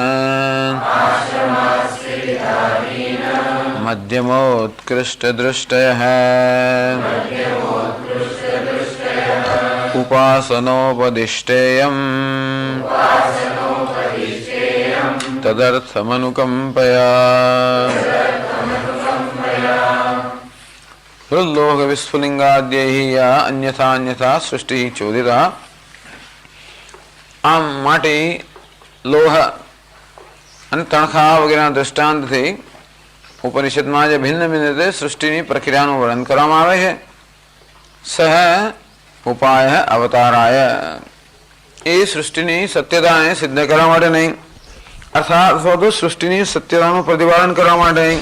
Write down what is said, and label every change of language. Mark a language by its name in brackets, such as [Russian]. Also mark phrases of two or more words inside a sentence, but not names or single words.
[Sanskrit] मध्यमोत्कृष्टदृष्टयः उपासनोपदिष्टेयम् तदर्थमनुकम्पया लोह विस्फुलिंगाद्यैः या अन्यथा अन्यथा सृष्टि चोदिता। [Gujarati] આમ માટે લોહ અને તણખા વગેરેના દ્રષ્ટાંતથી ઉપનિષદમાં જે ભિન્ન ભિન્ન રીતે સૃષ્ટિની પ્રક્રિયાનું વર્ણન કરવામાં આવે છે. [Sanskrit] સહ ઉપાય અવતારાય, [Gujarati] એ સૃષ્ટિની સત્યતાને સિદ્ધ કરવા માટે નહીં, અર્થાત અથવા તો સૃષ્ટિની સત્યતાનું પ્રતિપાદન કરવા માટે નહીં.